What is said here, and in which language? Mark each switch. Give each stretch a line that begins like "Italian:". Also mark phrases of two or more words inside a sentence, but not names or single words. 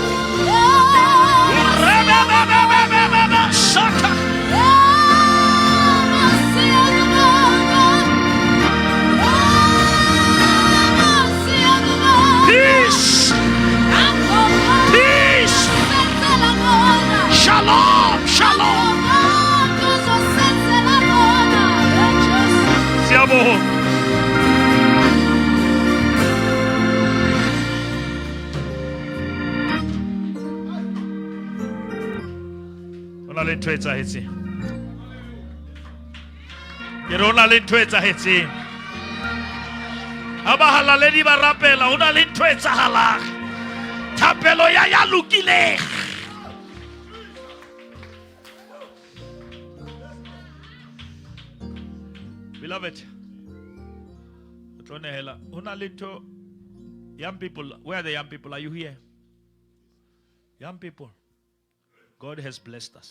English: Peace. Peace.
Hebrew: Shalom. Shalom. Siamo.
Southern Sotho: Ona le ntho e etsahetseng. Ke re ona le ntho e etsahetseng. Ha ba halaledi ba rapela, ona le ntho e etsahalang. Thapelo ya lokileng.
English: Beloved, young people, where are the young people? Are you here? Young people, God has blessed us.